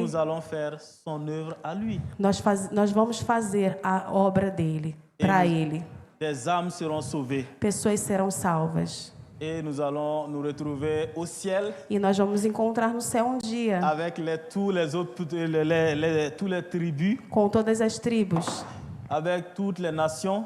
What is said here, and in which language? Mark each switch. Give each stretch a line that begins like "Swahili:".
French: nous allons faire son œuvre à lui.
Portuguese: Nós vamos fazer a obra dele, para Ele.
French: Des âmes seront sauvées.
Portuguese: Pessoas serão salvas.
French: Et nous allons nous retrouver au ciel
Portuguese: E nós vamos encontrar no céu um dia
French: avec tous les autres, toutes les tribus,
Portuguese: com todas as tribos,
French: avec toutes les nations,